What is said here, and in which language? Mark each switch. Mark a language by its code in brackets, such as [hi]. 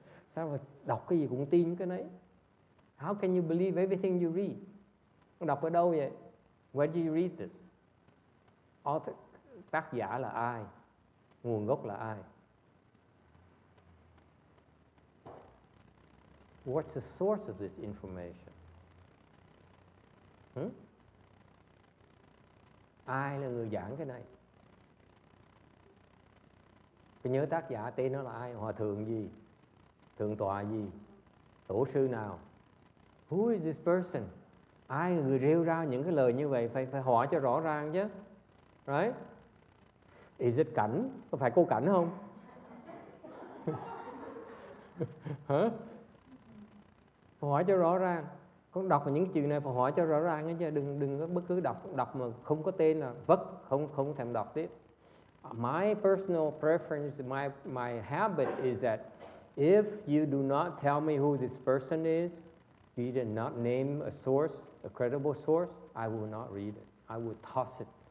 [vi] Sao mà đọc cái gì cũng tin cái đấy? [en] How can you believe everything you read? [vi] Đọc ở đâu vậy? [en] Where do you read this? [vi] Author, tác giả là ai? Nguồn gốc là ai? [en] What's the source of this information? [vi] Ai là người giảng cái này? Tôi nhớ tác giả tên nó là ai? Hòa thượng gì? Thượng tọa gì? Tổ sư nào? [en] Who is this person? [vi] Ai là người rêu rao những cái lời như vậy? Phải hỏi cho rõ ràng chứ. [en] Right? Is it Cảnh? [vi] Có phải cô Cảnh không? Hả? Hỏi cho rõ ràng. Con đọc những chữ này phải hỏi cho rõ ràng chứ đừng có bất cứ đọc mà không có tên là không thèm đọc tiếp. [en] My personal preference, my habit is that if you do not tell me who this person is, you did not name a source, a credible source, I will not read it. I will toss it.